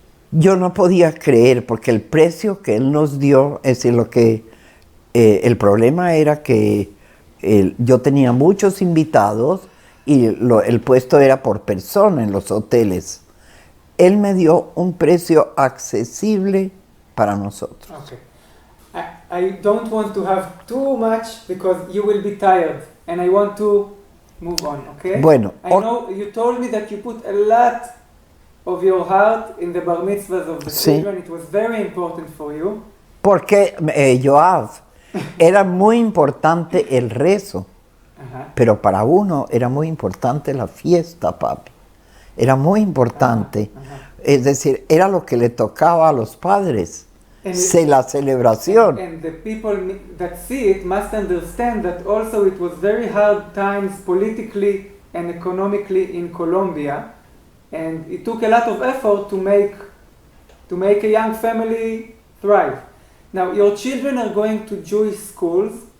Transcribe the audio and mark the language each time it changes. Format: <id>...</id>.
<es>Yo no podía creer porque el precio que él nos dio, es decir, el problema era que yo tenía muchos invitados y el puesto era por persona en los hoteles. Él me dio un precio accesible para nosotros.</es> <en>Okay. I don't want to have too much because you will be tired and I want to move on, okay?</en> <es>Bueno,</es> <en>I know you told me that you put a lot of your heart in the bar mitzvahs of the</en> <es>Sí.</es> <en>children. It was very important for you.</en> <es>Porque, Joab, era muy importante el rezo, pero para uno era muy importante la fiesta, papi. Era muy importante. Es decir, era lo que le tocaba a los padres. La celebración.</es> <en>And the people that see it must understand that also it was very hard times politically and economically in Colombia, and it took a lot of effort to make a young family thrive. Now your children are going to Jewish schools,</en>